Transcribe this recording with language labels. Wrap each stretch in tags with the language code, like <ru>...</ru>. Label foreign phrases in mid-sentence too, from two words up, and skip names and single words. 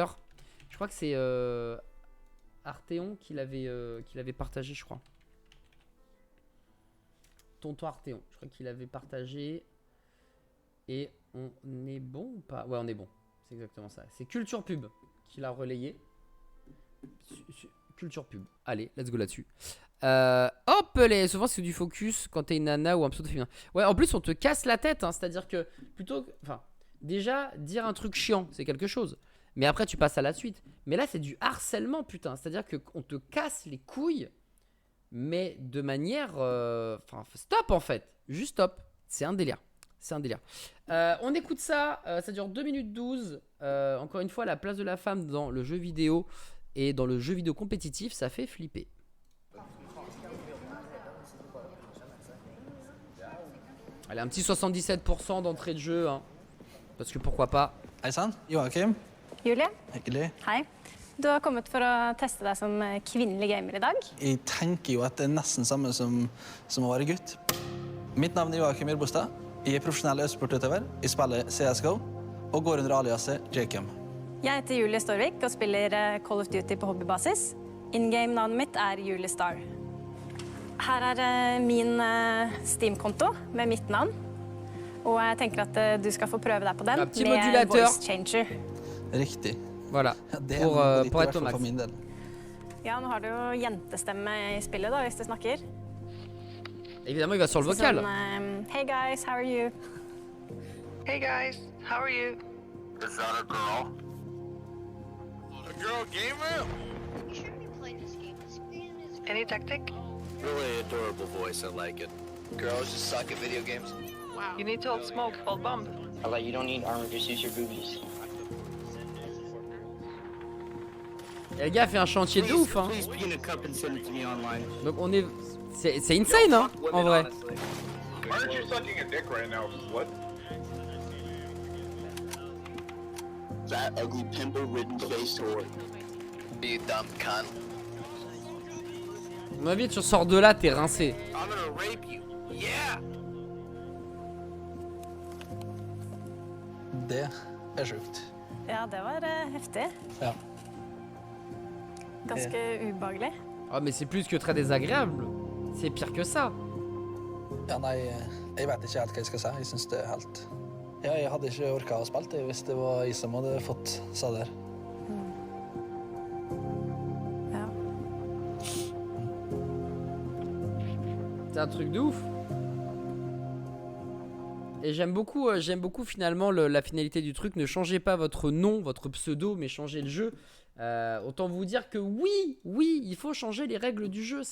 <fr>Je crois que c'est Arteon qui l'avait partagé, je crois. Tonton Arteon, je crois qu'il avait partagé. Et on est bon ou pas? Ouais, on est bon. C'est exactement ça. C'est Culture Pub qui l'a relayé. Culture Pub. Allez,</fr> <en>let's go là-dessus.</en> <fr>Hop, souvent c'est du focus quand t'es une nana ou un pseudo féminin. Ouais, en plus on te casse la tête, hein, c'est-à-dire que déjà dire un truc chiant, c'est quelque chose. Mais après tu passes à la suite. Mais là c'est du harcèlement, putain. C'est-à-dire qu'on te casse les couilles, mais de manière, stop en fait. Juste stop. C'est un délire. On écoute ça. Ça dure 2 minutes 12. Encore une fois, la place de la femme dans le jeu vidéo et dans le jeu vidéo compétitif, ça fait flipper. Allez, un petit 77% d'entrée de jeu, hein. Parce que pourquoi pas.</fr> <no>Hei sann, Joakim. Julie, Hyggelig. hei. Du har kommet for å teste deg som kvinnelig gamer i dag. Jeg tenker jo at det er nesten samme som å være gutt. Mitt navn er Joakim Irbostad. Jeg er profesjonell e-sportutøver. Jeg spiller CSGO og går under aliaset Jakem. Jeg heter Julie Storvik og spiller Call of Duty på hobbybasis. In-game-navnet mitt er Julie Star. Her er min Steam-konto med mitt navn. Og jeg tenker at du skal få prøve deg på den med</no> <en>voice changer.</en> <no>Riktig.</no> <fr>Voilà.</fr> <no>Ja, det</no> <fr>pour</fr> <no>litt,</no> <fr>être</fr> <no>i hvert fall</no> <fr>max.</fr> <no>for min del. Ja, nå har du jo jentestemme i spillet da, hvis du snakker.</no> <fr>Évidemment, il va sur le vocal.</fr> <no>Sånn,</no> <en>hey guys, how are you? Hey guys, how are you? Is that a girl? A girl gamer? You shouldn't be playing this game. This game is Any tactic? Really adorable voice, I like it. Girls just suck at video games. You need to hold smoke, hold bomb. I like you don't need armor, just use your boobies.</en> <fr>Et le gars fait un chantier de ouf, hein.</fr> <en>Please pee in a cup and send it to me online.</en> <fr>Donc on est. C'est insane, hein, en vrai.</fr> <en>Why aren't you sucking a dick right now, slut? That ugly pimple-ridden face whore. You dumb cunt.</en> <fr>À mon avis, tu sors de là, t'es rincé.</fr> <en>I'm gonna rape you. Yeah!</en> <no>Det er sjukt. Ja, det var heftig. Ja. Ganske ubehagelig.</no> <fr>Ah, mais c'est plus que très désagréable. C'est pire que ça.</fr> <no>Ja, nei, jeg vet ikke helt hva jeg skal si. Jeg synes det er helt... Ja, jeg hadde ikke orket å spille det hvis det var jeg som hadde fått sa det her. Ja.</no> <fr>C'est un truc de ouf. Et j'aime beaucoup finalement la finalité du truc. Ne changez pas votre nom, votre pseudo, mais changez le jeu. Autant vous dire que oui, il faut changer les règles du jeu.</fr>